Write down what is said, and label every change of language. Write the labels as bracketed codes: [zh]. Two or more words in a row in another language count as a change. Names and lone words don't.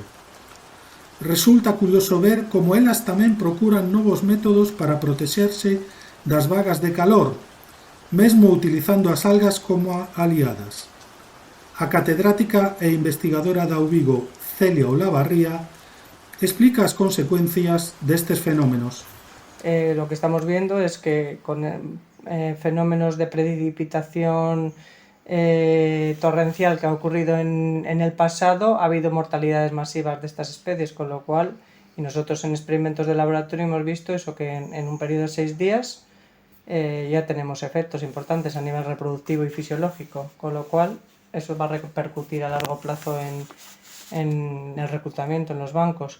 [gl] Resulta curioso ver como elas tamén procuran novos métodos para protexerse das vagas de calor, mesmo utilizando as algas como aliadas. A catedrática e investigadora da UVigo, Celia Olavarría, explica as consecuencias destes fenómenos. [es] Lo que estamos viendo es que con fenómenos de precipitación torrencial que ha ocurrido en el pasado, ha habido mortalidades masivas de estas especies, con lo cual, y nosotros en experimentos de laboratorio hemos visto eso, que en un periodo de 6 días ya tenemos efectos importantes a nivel reproductivo y fisiológico, con lo cual eso va a repercutir a largo plazo en el reclutamiento en los bancos.